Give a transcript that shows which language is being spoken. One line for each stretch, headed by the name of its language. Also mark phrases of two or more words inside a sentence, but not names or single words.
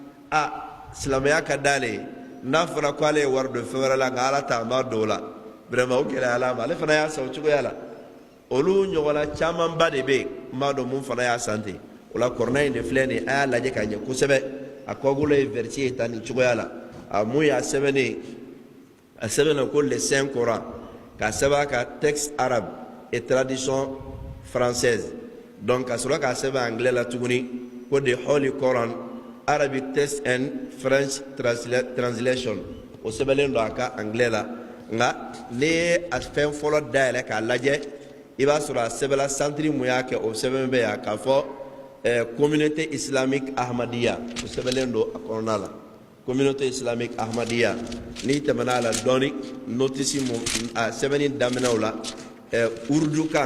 Bambara: silamɛya ka d'ale ye n'a fɔra ko ale ye wari don fɛn wɛrɛ la nka ala ta a ma don o la vraiment o gɛlɛya la ma ale fana y'a san o cogoya la olu ɲɔgɔnna camanba de bɛ yen n b'a dɔn mun fana y'a san ten o la kɔrɔna in de filɛ nin ye a y'a lajɛ ka ɲɛ kosɛbɛ a kɔgolo ye verset ye tan nin cogoya la a mun y'a sɛbɛnnen a sɛbɛnna ko
French: le saint coran
Bambara: k'a sɛbɛn ka
French: texte arabe et tradition française
Bambara: donc ka sɔrɔ k'a sɛbɛn anglais la tuguni ko
English: the holy Quran Arabic text and French translation
Bambara: o sɛbɛnlen don a ka anglais la nka ne ye a fɛn fɔlɔ dayɛlɛ k'a lajɛ i b'a sɔrɔ a sɛbɛnla santiri mun y'a kɛ o sɛbɛn bɛ yan k'a fɔ
French: communauté islamique ahmadiyya
Bambara: o sɛbɛnlen don a kɔnɔna la
French: communauté islamique ahmadiyya
Bambara: n'i tɛmɛna a la dɔɔni notice mun a sɛbɛnni daminɛw la urdu kan